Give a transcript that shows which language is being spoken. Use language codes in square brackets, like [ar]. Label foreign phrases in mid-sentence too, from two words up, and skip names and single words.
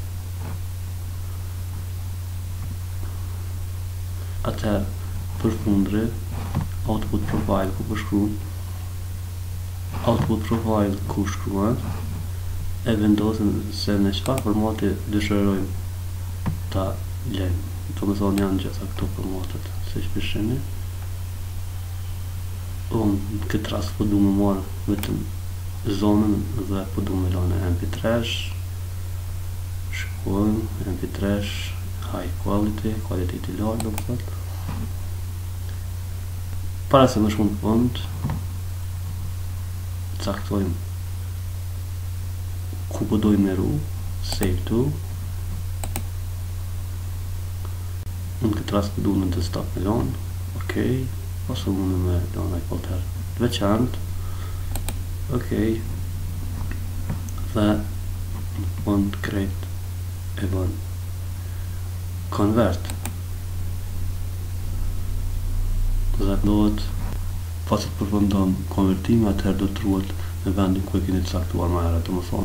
[sq] Atëherë përfundre [en] output profile [sq] ku përshkruan, [en] output profile [sq] ku shkruan, e vendosëm se në çfarë formati dëshirojmë ta lejmë. Domethënë janë gjitha këto formatet, siç shihni. Unë në këtë rast po du me marrë vetëm zonën dhe po du me lënë MP3, shkojmë [en] MP3 high quality, [sq] quality lartë domethënë. Para se më shkojmë në fund, caktojmë ku po dojmë me ru, [en] save to. [sq] Në këtë rast po du në desktop me lanë, ok, ose mundë me lanë e folder të veçantë, ok, dhe në fund create e bën convert, dhe dohet pasi të përfundon konvertimi, atëherë do të ruhet në vendin ku e keni caktuar më herët.